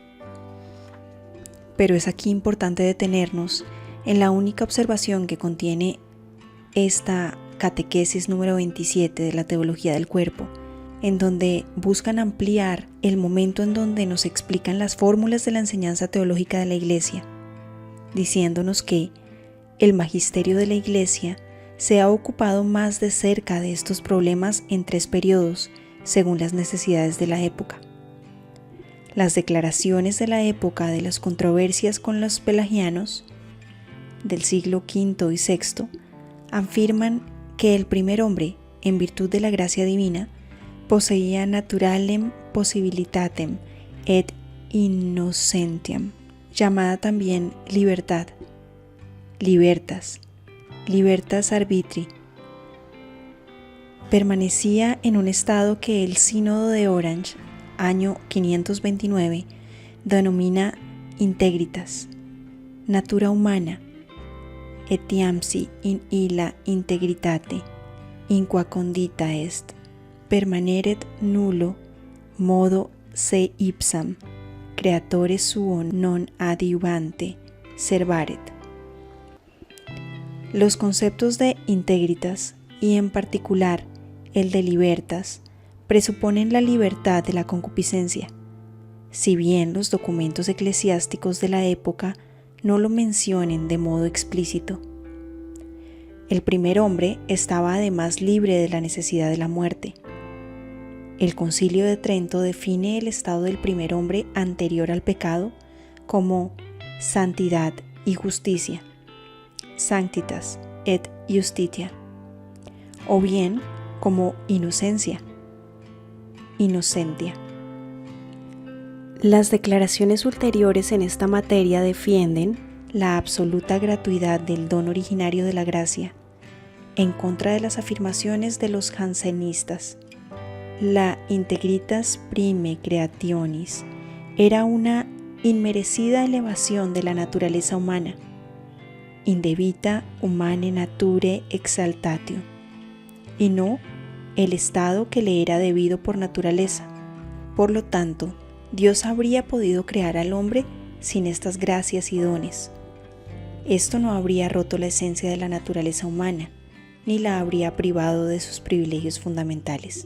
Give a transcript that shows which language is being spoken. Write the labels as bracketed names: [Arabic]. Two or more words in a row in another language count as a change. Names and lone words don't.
[Spanish] Pero es aquí importante detenernos en la única observación que contiene esta Catequesis número 27 de la Teología del Cuerpo, en donde buscan ampliar el momento en donde nos explican las fórmulas de la enseñanza teológica de la Iglesia, diciéndonos que el magisterio de la Iglesia se ha ocupado más de cerca de estos problemas en 3 periodos, según las necesidades de la época. Las declaraciones de la época de las controversias con los pelagianos, del siglo V y VI, afirman que el primer hombre, en virtud de la gracia divina, [Latin] poseía naturalem possibilitatem et innocentiam, [Spanish] llamada también libertad, [Latin] libertas arbitri, [Spanish] permanecía en un estado que el Sínodo de Orange, año 529, denomina [Latin] integritas, natura humana, etiamsi in illa integritate, inqua condita est, permaneret nullo modo se ipsam, creatore suo non adiuvante, servaret. [Spanish] Los conceptos de integritas, y en particular el de libertas, presuponen la libertad de la concupiscencia, si bien los documentos eclesiásticos de la época no lo mencionen de modo explícito. El primer hombre estaba además libre de la necesidad de la muerte. El Concilio de Trento define el estado del primer hombre anterior al pecado como santidad y justicia, [Latin] sanctitas et justitia, [Spanish] o bien como inocencia, innocentia. Las declaraciones ulteriores en esta materia defienden la absoluta gratuidad del don originario de la gracia, en contra de las afirmaciones de los jansenistas. La [Latin] integritas prime creationis [Spanish] era una inmerecida elevación de la naturaleza humana, [Latin] indebita humane nature exaltatio, [Spanish] y no el estado que le era debido por naturaleza. Por lo tanto, Dios habría podido crear al hombre sin estas gracias y dones. Esto no habría roto la esencia de la naturaleza humana, ni la habría privado de sus privilegios fundamentales.